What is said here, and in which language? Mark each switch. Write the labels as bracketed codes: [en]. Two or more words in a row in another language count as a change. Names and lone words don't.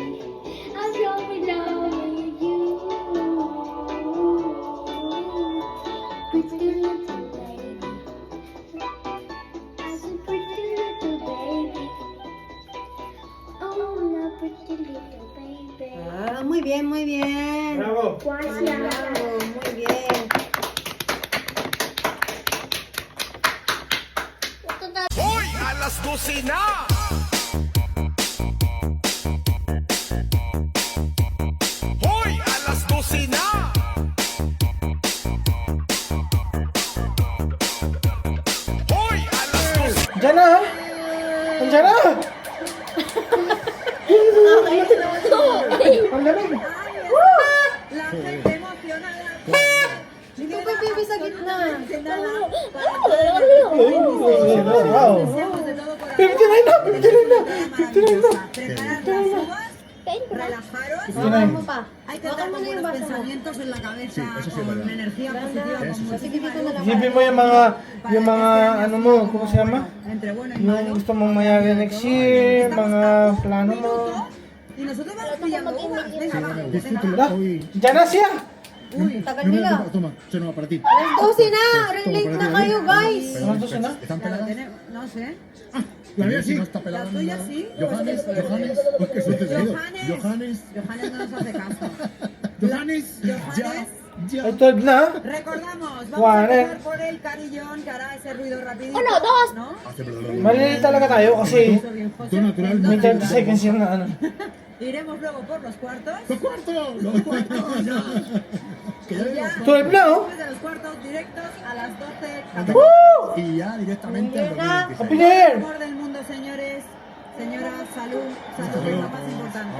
[en] I'm so in love with you, pretty little baby. As a pretty little baby. Oh, my pretty little baby. [es] Ah, muy bien, muy bien. Bravo. Gracias. Bravo, muy bien. Hoy a las 12 na. Hoy a las 12 na. Hoy a las 12. [tl] Diyan na! Andiyan na! Ang lamig! [es] La gente emocionada. [tl] Hindi ko pipi sa gitna. [en] Wow! [tl] 59 na! 59 na! 59 na! [es] Relajaros. 59. Hay que estar con buenos pensamientos en la cabeza, con energía positiva, con muchísima luz. [tl] Isipin mo yung mga ano mo, kung [es] se llama? Entre bueno y [tl] Yung [es] malo. [tl] gusto mong mayari [en] next year, [tl] mga plano mo. [es] Y nosotros vamos pillando uvas. Venga, va. Da, [tl] diyan na siya! Uy, tagal [es] Mira, [tl] nila. [es] toma, eso no va para ti. [tl] Alas 12 na! Relate na kayo, guys! Ano to na? [es] ¿Están peladas? No sé. La mía sí. No está pelada. La tuya sí. Johannes, pues que suerte te digo. Johannes, Johannes no nos hace caso. Johannes, ya, ya. [tl] Ay, 12 na! [es] Recordamos, vamos Juan, a empezar por el carillón que hará ese ruido rapidito. Uno, dos. ¿No? Hace pero [tl] Maliliit talaga tayo kasi [es] Eso bien, José. Tú natural, [tl] may 30 seconds yung na ano. [es] Iremos luego por los cuartos. ¡Los cuartos! ¡Los cuartos! ¡Ya! Que ya Ya, vemos. [tl] 12 na oh! [es] después de los cuartos directos a las 12. Woo! Y ya directamente al [en] Happy 2026. New Year! [es] Amor del mundo, señores. Señoras, salud. Salud es lo más importante.